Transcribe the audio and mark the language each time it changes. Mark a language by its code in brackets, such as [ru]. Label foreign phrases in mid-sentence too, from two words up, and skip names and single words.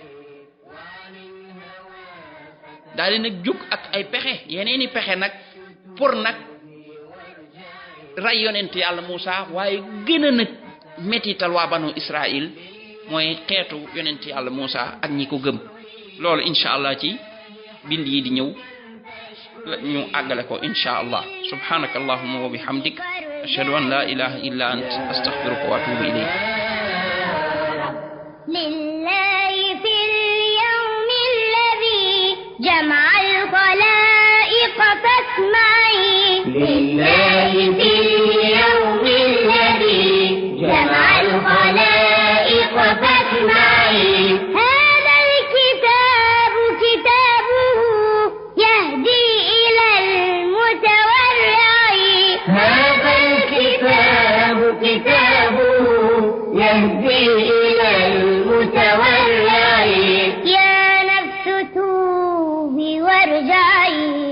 [wo] daal di nag jóg ak ay pexe yeneeni pexe nag pour nag rey yonent yàlla Muusa waaye gën a nag mettital waa banu Israël mooy xeetu yonent yàlla Muusa ak ñi ko gëm loolu [ar] إن شاء الله [wo] ci bind yi di ñëw ñu àggale ko [ar] إن شاء الله سبحانك اللهم وبحمدك أشهد أن لا إله إلا أنت أستغفرك وأتوب إليك لله في اليوم الذي جمع الخلائق فاسمعي لله في اليوم الذي جمع الخلائق فاسمعي هذا الكتاب كتابه يهدي يهدي إلى المتورع يا نفس توبي وارجعي